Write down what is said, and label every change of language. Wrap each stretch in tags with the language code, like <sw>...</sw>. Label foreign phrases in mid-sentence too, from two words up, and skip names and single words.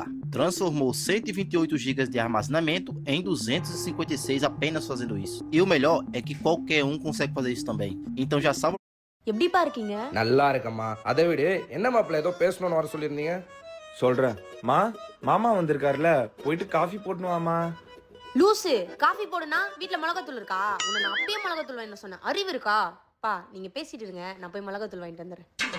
<pt>Transformou 128 GB de armazenamento em 256 apenas fazendo isso. E o melhor é que qualquer um consegue fazer isso também. Então já salva.</pt> <ta>எப்படிப்பா இருக்கீங்க? நல்லா இருக்கம்மா. அதை விட என்ன மாப்பிள்ள ஏதோ பேசணும்னு வர சொல்லியிருந்தீங்க. சொல்றேன் மாமா வந்திருக்காருல, போயிட்டு காஃபி போட்டுன்னு வாமா. லூசு, காஃபி போடுனா வீட்ல மிளகாத்தூள் இருக்கா? உன்னை நான் அப்பயே மிளகாத்தூள் வாங்கிட்டு சொன்னேன். அறிவு இருக்கா? பா நீங்க பேசிட்டு இருங்க, நான் போய் மிளகாத்தூள் வாங்கிட்டு வந்துடுறேன்.</ta>